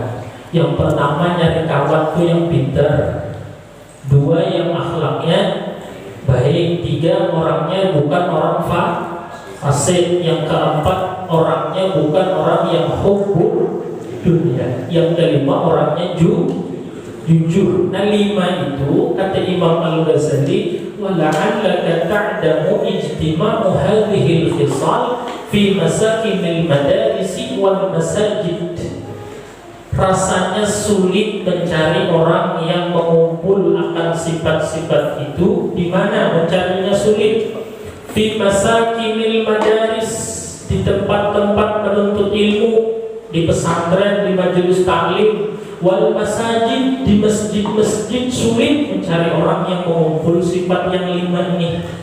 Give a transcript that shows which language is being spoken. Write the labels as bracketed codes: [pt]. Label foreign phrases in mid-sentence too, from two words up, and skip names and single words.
[id] Yang pertama nyari kawan tuh yang pintar, dua yang akhlaknya baik, tiga orangnya bukan orang fasik, yang keempat orangnya bukan orang yang [ar] حب الدنيا, [id] yang kelima orangnya jujur. Nah, lima itu kata Imam Al-Ghazali, [ar] ولعلك تعدم اجتماع هذه الخصال في مساكن المدارس والمساجد. [id] Rasanya sulit mencari orang yang mengumpul akan sifat-sifat itu. Di mana mencarinya sulit? [ar] في مساكن المدارس, [id] di tempat-tempat penuntut ilmu, di pesantren, di majelis taklim, [ar] والمساجد, [id] di masjid-masjid sulit mencari orang yang mengumpul sifat yang lima ini.